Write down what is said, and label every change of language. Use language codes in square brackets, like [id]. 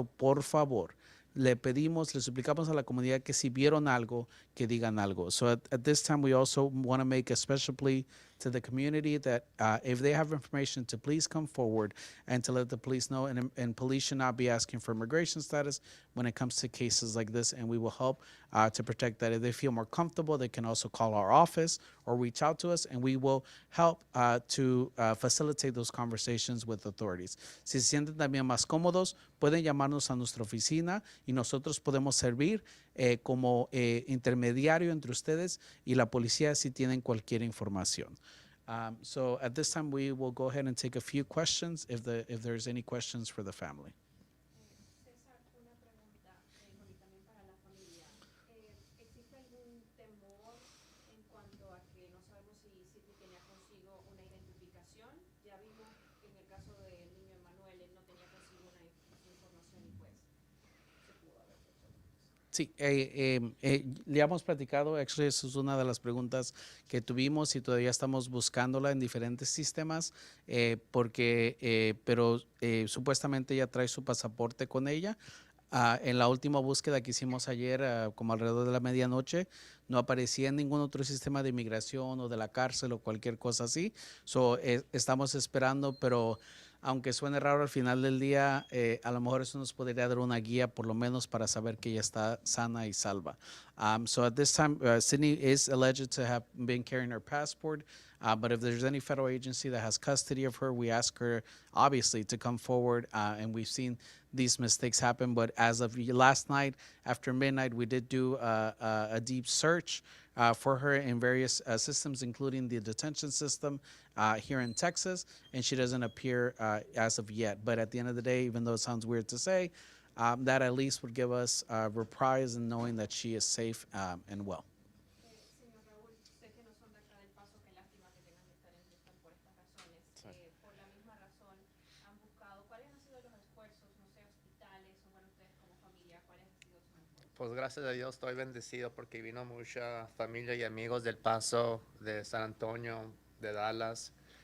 [es] Por favor, le pedimos, le suplicamos a la comunidad que si vieron algo, que digan algo. [en] So at this time, we also want to make a special plea to the community that if they have information, to please come forward and to let the police know. And police should not be asking for immigration status when it comes to cases like this, and we will help to protect that. If they feel more comfortable, they can also call our office or reach out to us, and we will help to facilitate those conversations with authorities. [es] Si se sienten también más cómodos, pueden llamarnos a nuestra oficina y nosotros podemos servir como intermediario entre ustedes y la policía si tienen cualquier información. [en] So at this time, we will go ahead and take a few questions if there's any questions for the family. [es] César, una pregunta, bueno, y también para la familia. ¿Existe algún temor en cuanto a que no sabemos si Sidney tenía consigo una identificación? Ya vimos que en el caso del niño Emanuel, él no tenía consigo una información y pues se pudo haber hecho. Sí, le hemos platicado, [en] actually, [es] esa es una de las preguntas que tuvimos y todavía estamos buscándola en diferentes sistemas, pero supuestamente ella trae su pasaporte con ella. En la última búsqueda que hicimos ayer, como alrededor de la medianoche, no aparecía en ningún otro sistema de inmigración o de la cárcel o cualquier cosa así. So, estamos esperando, pero aunque suene raro al final del día, a lo mejor eso nos podría dar una guía por lo menos para saber que ella está sana y salva. [en] So at this time, Sydney is alleged to have been carrying her passport. But if there's any federal agency that has custody of her, we ask her obviously to come forward. And we've seen these mistakes happen. But as of last night, after midnight, we did do a deep search for her in various systems, including the detention system here in Texas, and she doesn't appear as of yet. But at the end of the day, even though it sounds weird to say, that at least would give us reprise in knowing that she is safe and well. [es] Señor Raúl, sé que no son de acá del Paso, qué lástima que tengan que estar en Houston por estas razones. Sí. Por la misma razón, han buscado, ¿cuáles han sido los esfuerzos, no sé, hospitales, o bueno, ustedes como familia, cuáles han sido sus esfuerzos? Pues gracias a Dios estoy bendecido porque vino mucha familia y amigos del Paso, de San Antonio, de Dallas.